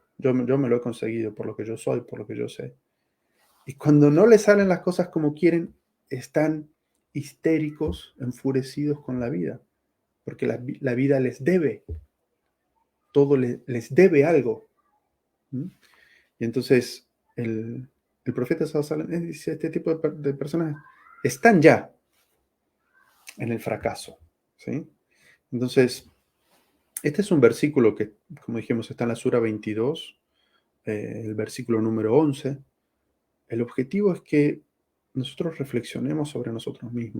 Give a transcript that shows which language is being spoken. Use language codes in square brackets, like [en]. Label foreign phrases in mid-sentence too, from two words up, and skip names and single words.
[es] Yo me lo he conseguido por lo que yo soy, por lo que yo sé. Y cuando no les salen las cosas como quieren, están histéricos, enfurecidos con la vida, porque la vida les debe, todo les debe algo. ¿Mm? Y entonces el profeta [ar] صلى الله عليه وسلم [es] dice, este tipo de personas están ya en el fracaso. ¿Sí? Entonces, este es un versículo que, como dijimos, está en la Sura 22, el versículo número 11. El objetivo es que nosotros reflexionemos sobre nosotros mismos.